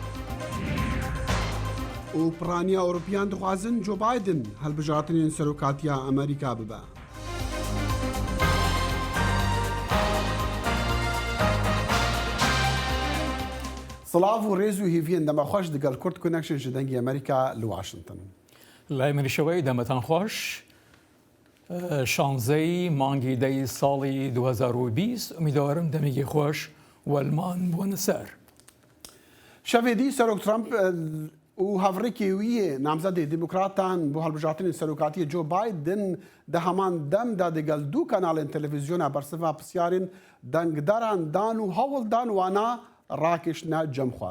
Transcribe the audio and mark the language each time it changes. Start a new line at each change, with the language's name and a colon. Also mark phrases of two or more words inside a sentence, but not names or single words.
Kurdish: و پرانیا ئەوروپیان دخوازن جۆ بایدن هەڵبژارتنên سەرۆکاتیە ئەمریکا ببە. سڵاو و ڕێز و هیڤین دەمە خۆش دەگەڵ کورد کۆنەکشن ji dengê ئەمریکا li Washington.
Central Kurdish: لای منیشەوەی دەمەتان خۆش. شانزەی مانگی دەی ساڵی 2020 ئومیدوارم دەمێکی خۆش وەلمان بۆنە سەر.
Kurdish: شەوێدی سەرۆک ترامپ و هەڤڕێکێویە نامزەدی دیموکراتان بۆ هەڵبژارتنی سەرۆکاتیە جۆ بایدن دە هەمان دەمدا دەگەڵ دوو کەناڵên تەلەڤیزیۆنا بەرسەڤا پرسیارên دەنگدەران دان و هەوڵدان وانە ڕاکێشتنە جەمخواز.